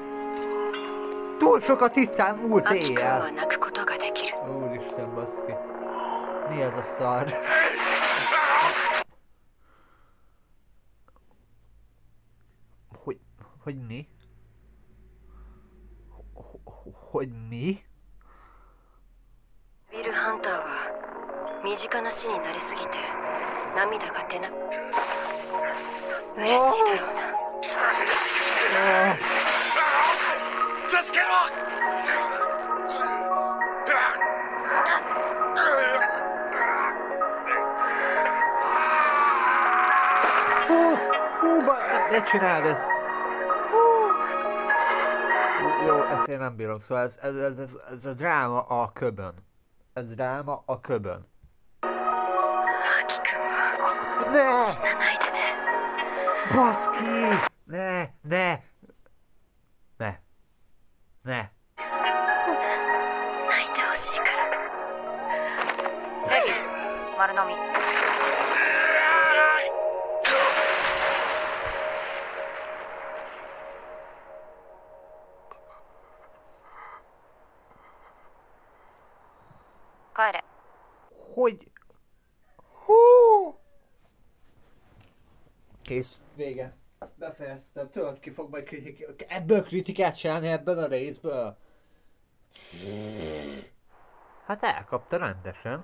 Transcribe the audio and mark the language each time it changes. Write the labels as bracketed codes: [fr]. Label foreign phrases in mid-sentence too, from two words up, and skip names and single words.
[hu] Túl sokat ittál múlt éjjel. Úristen, baszki. Mi ez a szar? Hogy mi? Hogy mi? [ja] デビルハンターは身近な死に慣れすぎて涙が出な嬉しいだろうな。助けろ [hu] Ne csináld ezt! Jó, ezt én nem bírom, szóval ez a dráma a köbön. Ez dráma a köbön. Ne! Baszki! Ne! [ja] Hei, 丸飲み。帰れ。 [hu] Hogy? Hú! Kész, vége. Befejeztem. Tudod, ki fog majd ebből kritikát csinálni, ebből a részből? Hát elkapta rendesen.